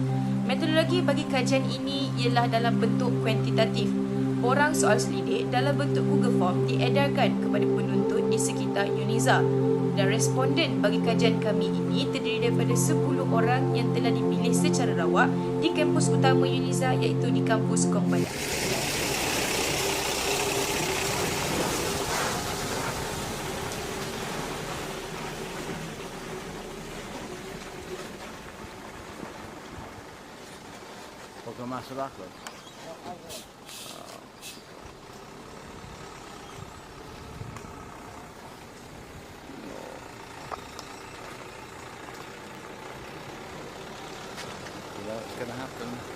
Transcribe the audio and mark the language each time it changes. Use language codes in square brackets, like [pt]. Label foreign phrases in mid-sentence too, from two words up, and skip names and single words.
[ms] Metodologi bagi kajian ini ialah dalam bentuk kuantitatif. Borang soal selidik dalam bentuk Google Form diedarkan kepada penuntut di sekitar UNIZA. Dan responden bagi kajian kami ini terdiri daripada 10 orang yang telah dipilih secara rawak di kampus utama UNIZA iaitu di kampus Kompala. [es] Poco más abajo. [en] You know what's going to happen.